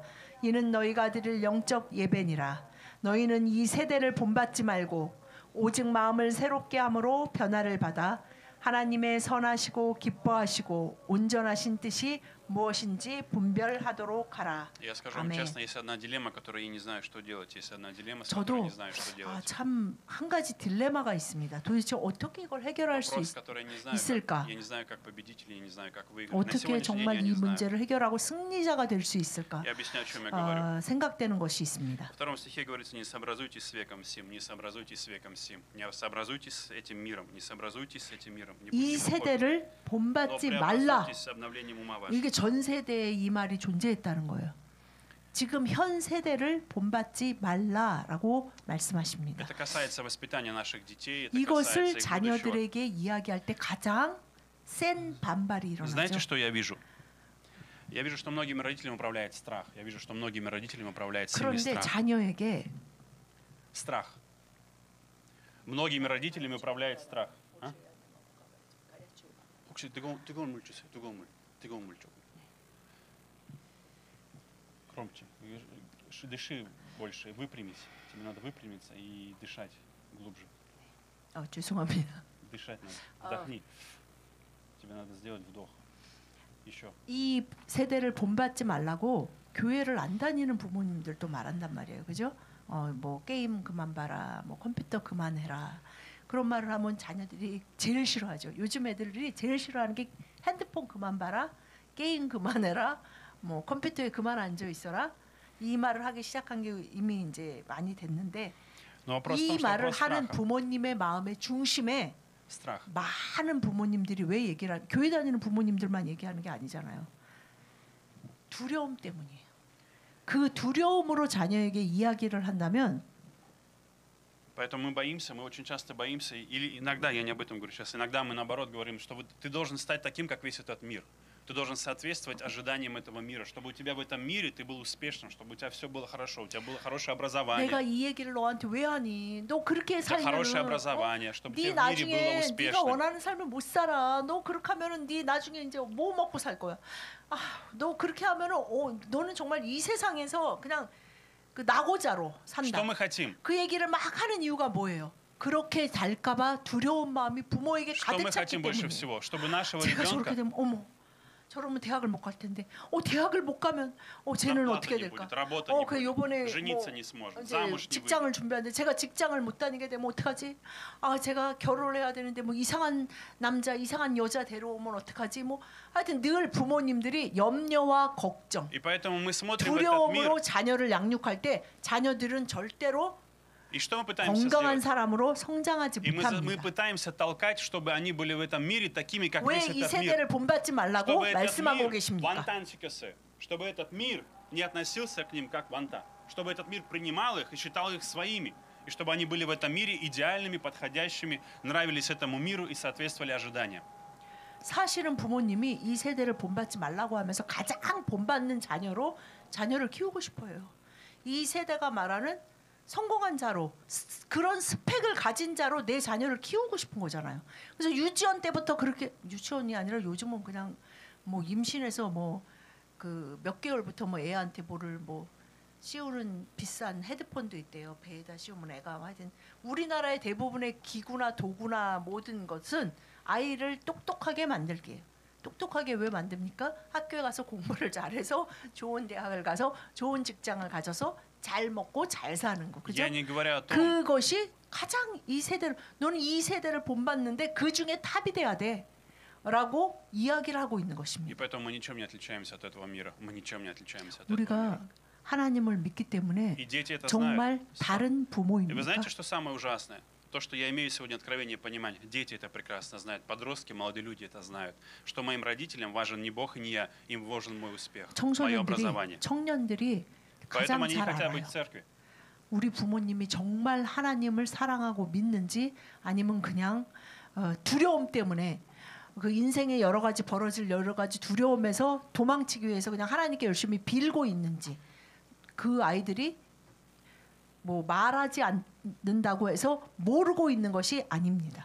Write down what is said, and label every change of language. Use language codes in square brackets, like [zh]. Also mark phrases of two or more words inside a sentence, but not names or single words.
[ko] 이는 너희가 드릴 영적 예배니라. 너희는 이 세대를 본받지 말고 오직 마음을 새롭게 함으로 변화를 받아 하나님의 선하시고 기뻐하시고 온전하신 뜻이 무엇인지 분별하도록 하라. [ru] Я скажу вам [ko] 아멘. [ru] честно, есть одна дилемма, которой я не знаю, что делать. Есть одна дилемма, с которой [ko] 저도 [ru] не знаю, что делать. [ko] 참 한 가지 딜레마가 있습니다. 도대체 어떻게 이걸 해결할 수 [ru] Вопрос, который я не знаю, [ko] 있을까? [ru] я не знаю, как победить или я не знаю, как выиграть. На [ko] 어떻게 [ru] сегодняшний день [ko] 정말 [ru] я [ko] 이 [ru] не знаю. [ko] 문제를 해결하고 승리자가 될 수 있을까? [ru] Я объясняю, о чем я говорю. [ko] 생각되는 것이 있습니다. [ru] В втором стихе говорится: не сообразуйтесь с веком сим, не сообразуйтесь с веком сим, не сообразуйтесь с этим миром, не сообразуйтесь с этим миром. Не [ko] 이 [ru] будьте похожи, [ko] 세대를 [ru] но [ko] 본받지 말라. [ru] преобразуйтесь с обновлением ума вашего. [ko] 이게 전 세대에 이 말이 존재했다는 거예요. 지금 현 세대를 본받지 말라라고 말씀하십니다. [ru] Это касается воспитания наших детей, это касается [ko] 이것을 [ru] их будущего. [ko] 자녀들에게 이야기할 때 가장 센 반발이 [ru] Знаете, [ko] 일어나죠. [ru] что я вижу? Я вижу, что многими родителями управляет страх. Я вижу, что многими родителями управляет сильный [ko] 그런데 [ru] страх. [ko] 자녀에게 [ru] Страх. Многими родителями управляет страх. А? [ko] 혹시 뜨거운 물 주세요. 뜨거운 물 조금. [ru] Громче. Дыши больше, выпрямись. Тебе надо выпрямиться и дышать глубже. [ko] 죄송합니다. [ru] Дышать надо. Вдохни. Тебе надо сделать вдох. Еще. [ko] 이 세대를 본받지 말라고 교회를 안 다니는 부모님들도 말한단 말이에요. 그죠? 뭐 게임 그만 봐라. 뭐 컴퓨터 그만해라. 그런 말을 하면 자녀들이 제일 싫어하죠. 요즘 애들이 제일 싫어하는 게 핸드폰 그만 봐라. 게임 그만해라. 뭐 컴퓨터에 그만 앉아 있어라. 이 말을 하기 시작한 게 이미 이제 많이 됐는데 이 말을 하는 부모님의 마음의 중심에 [ru] Страх. [ko] 많은 부모님들이 왜 얘기를 교회 다니는 부모님들만 얘기하는 게 아니잖아요. 두려움 때문이에요. 그 두려움으로 자녀에게 이야기를 한다면 [ru] Поэтому мы очень часто боимся, или иногда, я не об этом говорю сейчас, иногда мы наоборот говорим, что ты должен стать таким, как весь этот мир. Ты должен соответствовать ожиданиям этого мира, чтобы у тебя в этом мире ты был успешным, чтобы у тебя все было хорошо, у тебя было хорошее образование. [ko] 내가 이 얘기를 너한테 왜 하니? 너 그렇게 [ru] У тебя хорошее [ko] 살면은 [ru] образование, чтобы [ko] 네 [ru] тебе в мире было [ko] 나중에 네가 [ru] успешным. [ko] 원하는 삶을 못 살아. 너 그렇게 하면은 네 나중에 이제 뭐 먹고 살 거야? 너 그렇게 하면은 너는 정말 이 세상에서 그냥 그 낙오자로 산다. [ru] Что мы хотим? [ko] 그 얘기를 막 하는 이유가 뭐예요? 그렇게 될까봐 두려운 마음이 부모에게 [ru] Что мы [ko] 가득 찼기 [ru] хотим больше [ko] 때문에. [ru] всего? Чтобы нашего [ko] 제가 저렇게 [ru] ребенка, [ko] 되면 저러면 대학을 못 갈 텐데. 대학을 못 가면 쟤는 [ru] Зарплаты [ko] 어떻게 [ru] не [ko] 될까? [ru] будет, работы не [ko] 그 [ru] будет, [ko] 요번에 [ru] жениться не сможет, [ko] 이제 [ru] замуж не [ko] 직장을 [ru] выйдет. [ko] 준비하는데 제가 직장을 못 다니게 되면 어떡하지? 제가 결혼을 해야 되는데 뭐 이상한 남자, 이상한 여자 데려오면 어떡하지? 뭐 하여튼 늘 부모님들이 염려와 걱정, [ru] И поэтому мы смотрим в этот мир, [ko] 두려움으로 자녀를 양육할 때 자녀들은 절대로 [ru] и что мы пытаемся [ko] 건강한 [ru] сделать? [ko] 사람으로 성장하지 [ru] И мы [ko] 못합니다. [ru] пытаемся толкать, чтобы они были в этом мире такими, как [ko] 왜 [ru] весь [ko] 이 [ru] этот мир. [ko] 세대를 본받지 말라고 [ru] Чтобы этот [ko] 말씀하고 [ru] мир, [ko] 계십니까? [ru] вантанчикасы, чтобы этот мир не относился к ним как ванта, чтобы этот мир принимал их и считал их своими, и чтобы они были в этом мире идеальными, подходящими, нравились этому миру и соответствовали ожиданиям. [ko] 사실은 부모님이 이 세대를 본받지 말라고 하면서 가장 본받는 자녀를 키우고 싶어요. 이 세대가 말하는 성공한 자로 그런 스펙을 가진 자로 내 자녀를 키우고 싶은 거잖아요. 그래서 유치원 때부터 그렇게 유치원이 아니라 요즘은 그냥 뭐 임신해서 뭐 그 몇 개월부터 뭐 애한테 뭐를 뭐 씌우는 비싼 헤드폰도 있대요. 배에다 씌우면 애가 하여튼 우리나라의 대부분의 기구나 도구나 모든 것은 아이를 똑똑하게 만들게요. 똑똑하게 왜 만듭니까? 학교에 가서 공부를 잘해서 좋은 대학을 가서 좋은 직장을 가져서 잘 먹고 잘 사는 거. 그죠? [ru] Я не говоря о том, [ko] 그것이 가장 이 세대를 너는 이 세대를 본받는데 그 중에 탑이 돼야 돼라고 이야기를 하고 있는 [ru] и [ko] 것입니다. [ru] поэтому мы ничем не отличаемся от этого мира. Мы ничем не отличаемся от этого [ko] 우리가 [ru] мира. [ko] 하나님을 믿기 때문에 [ru] И дети это знают. [ko] 정말 다른 [ru] И вы [ko] 부모입니까? [ru] знаете, что самое ужасное? То, что я имею сегодня откровение и понимание. Дети это прекрасно знают, подростки, молодые люди это знают. Что моим родителям важен не Бог и не я, им важен мой успех, мое образование. [ko] 청년들이 [ru] Поэтому [ko] 가장 [ru] они не [ko] 잘 [ru] хотят [ko] 알아요. [ru] быть в церкви. [ko] 우리 부모님이 정말 하나님을 사랑하고 믿는지 아니면 그냥 두려움 때문에 그 인생에 여러 가지 벌어질 여러 가지 두려움에서 도망치기 위해서 그냥 하나님께 열심히 빌고 있는지 그 아이들이 뭐 말하지 않는다고 해서 모르고 있는 것이 아닙니다.